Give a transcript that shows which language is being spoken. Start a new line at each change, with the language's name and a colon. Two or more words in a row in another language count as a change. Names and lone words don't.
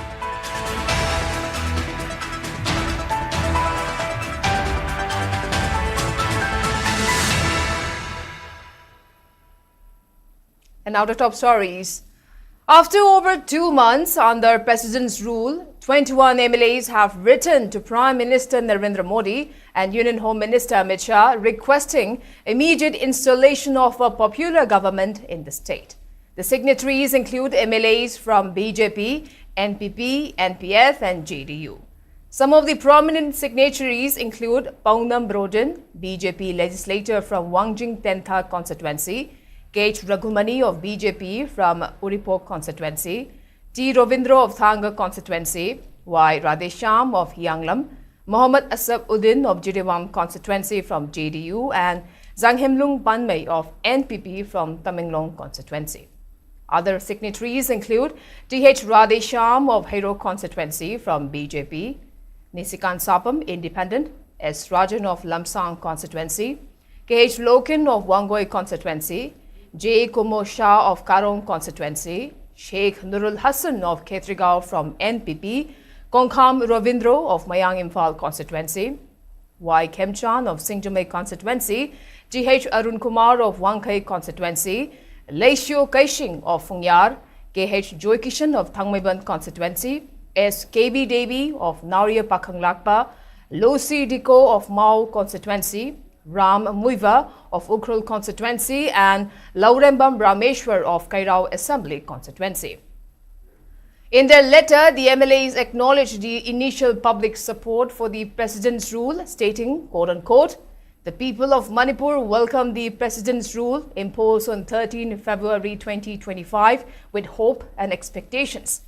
English: And now to top stories. After over 2 months under President's rule, 21 MLAs have written to Prime Minister Narendra Modi and Union Home Minister Amit Shah requesting immediate installation of a popular government in the state. The signatories include MLAs from BJP, NPP, NPF and JDU. Some of the prominent signatories include Paunam Broden, BJP legislator from Wangjing Tentha constituency, K.H. Raghumani of BJP from Uripok constituency, T. Rovindro of Thanga constituency, Y. Radhesham of Yanglam, Mohammad Asaf Uddin of Jidiwam constituency from JDU, and Zanghemlung Panmei of NPP from Tamenglong constituency. Other signatories include T.H. Radhesham of Hero constituency from BJP, Nisikan Sapam, Independent, S. Rajan of Lamsang constituency, K.H. Loken of Wangoi constituency, J. Kumo Shah of Karong constituency, Sheikh Nurul Hassan of Khetrigao from NPP, Kongkham Rovindro of Mayang Imphal constituency, Y. Khemchan of Singjamei constituency, G.H. Arun Kumar of Wangkai constituency, Leishio Kaishing of Fungyar, K.H. Joykishan of Thangmaiban constituency, S. K.B. Devi of Nauria Pakhanglakpa, Losi Diko of Mao constituency, Ram Muiva of Ukhrul constituency, and Laurembam Rameshwar of Kairao Assembly constituency. In their letter, the MLAs acknowledged the initial public support for the President's rule, stating, quote-unquote, "The people of Manipur welcome the President's rule imposed on 13 February 2025 with hope and expectations.